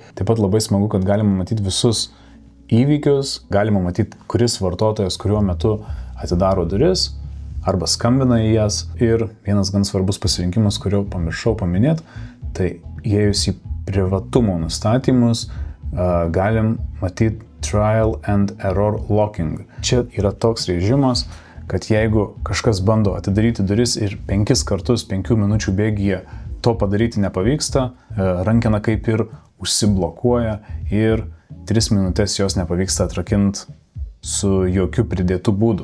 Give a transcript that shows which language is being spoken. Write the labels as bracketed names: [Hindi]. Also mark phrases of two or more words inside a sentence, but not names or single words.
[Lithuanian] Taip pat labai smagu, kad galima matyti visus įvykius, galima matyti, kuris vartotojas kuriuo metu atidaro duris arba skambina į jas. Ir vienas gan svarbus pasirinkimas, kurio pamiršau paminėti, tai įėjus į privatumo nustatymus galim matyti [English] trial and error locking. [Lithuanian] Čia yra toks režimas, kad jeigu kažkas bando atidaryti duris ir 5 kartus 5 minučių bėgyje to padaryti nepavyksta, rankena kaip ir užsiblokuoja ir 3 minutės jos nepavyksta atrakinti su jokiu pridėtų būdu.